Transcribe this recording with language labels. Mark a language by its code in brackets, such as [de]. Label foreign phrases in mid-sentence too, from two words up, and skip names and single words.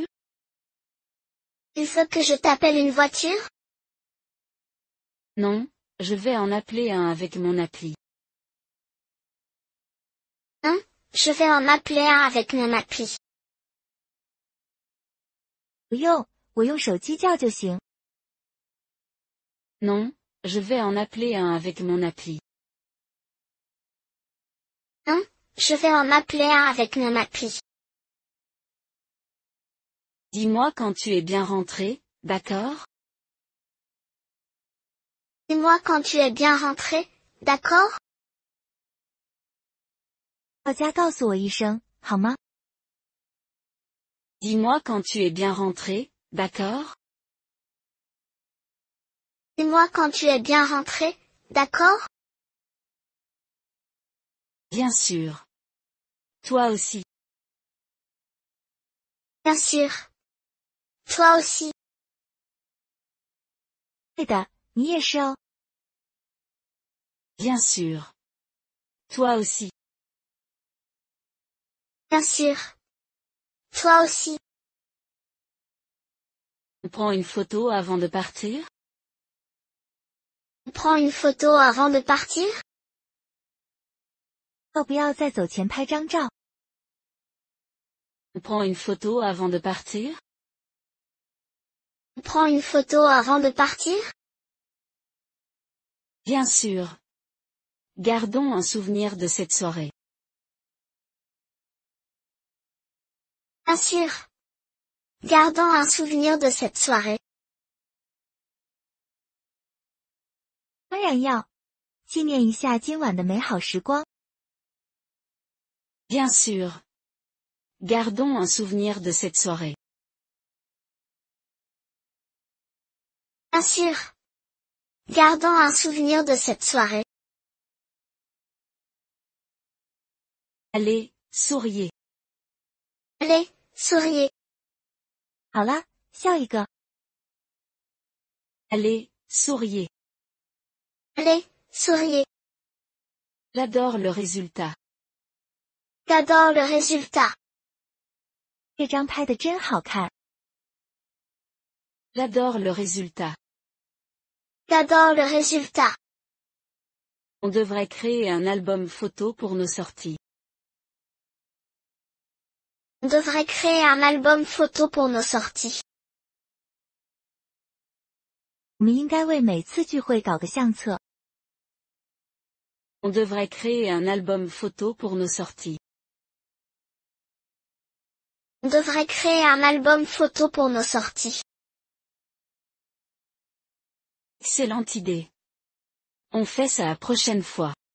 [fr] Tu veux que je t'appelle une voiture? Non, je vais en appeler un avec mon appli. Non, je vais en appeler un avec mon appli. [zh] 不用，我用手机叫就行。 [fr] Non, je vais en appeler un avec mon appli. Non, je vais en appeler un avec mon appli. Dis-moi quand tu es bien rentré, d'accord? Dis-moi quand tu es bien rentré, d'accord? [zh] 到家告诉我一声，好吗？ [fr] Dis-moi quand tu es bien rentré, d'accord? Dis-moi quand tu es bien rentré, d'accord? Bien sûr. Toi aussi. Bien sûr. Toi aussi. [zh] 对的，你也是哦。 [fr] Bien sûr. Toi aussi. Bien sûr. Toi aussi. On prend une photo avant de partir? On prend une photo avant de partir? [zh] 要不要在走前拍张照？ [fr] On prend une photo avant de partir? On prend une photo avant de partir? Bien sûr. Gardons un souvenir de cette soirée. Bien sûr. Gardons un souvenir de cette soirée. [zh] 当然要，纪念一下今晚的美好时光。 [fr] Bien sûr. Gardons un souvenir de cette soirée. Bien sûr. Gardons un souvenir de cette soirée. Allez, souriez. Allez, souriez. [zh] 好啦，笑一个。 [fr] Allez, souriez. Allez, souriez. J'adore le résultat. J'adore le résultat. [zh] 这张拍的真好看。 [fr] J'adore le résultat. J'adore le résultat. On devrait créer un album photo pour nos sorties. On devrait créer un album photo pour nos sorties. [zh] 我们应该为每次聚会搞个相册。 [fr] On devrait créer un album photo pour nos sorties. On devrait créer un album photo pour nos sorties. Excellente idée. On fait ça la prochaine fois.